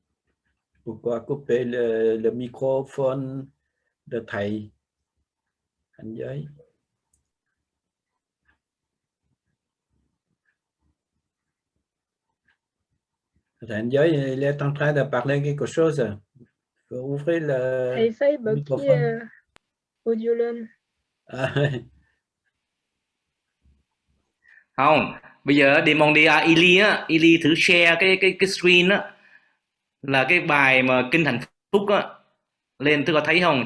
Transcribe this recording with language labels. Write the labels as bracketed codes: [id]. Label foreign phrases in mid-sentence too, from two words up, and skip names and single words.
[fr] Pourquoi couper le microphone de thầy? [vi] Anh Giới. Anh Giới, [fr] il est en train de parler quelque chose. Faut ouvrir le [vi] Thầy phải bật cái [fr] microphone. [vi] audio lên. Không, bây giờ Demondia Ili á, Ili thử share cái screen á, là cái bài mà Kinh Hạnh Phúc á, lên tôi có thấy không?